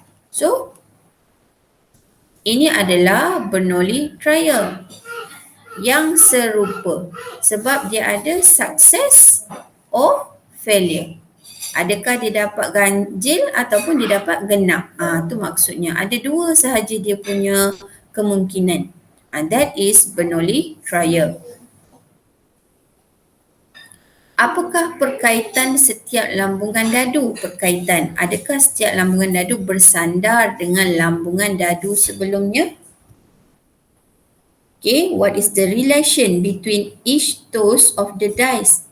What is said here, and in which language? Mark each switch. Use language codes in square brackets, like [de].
[ms] So, ini adalah Bernoulli trial yang serupa sebab dia ada success or failure. Adakah dia dapat ganjil ataupun dia dapat genap? Tu maksudnya. Ada 2 sahaja dia punya kemungkinan. [en] That is Bernoulli trial. [ms] Apakah perkaitan setiap lambungan dadu? Perkaitan. Adakah setiap lambungan dadu bersandar dengan lambungan dadu sebelumnya? [en] Okay, what is the relation between each toes of the dice?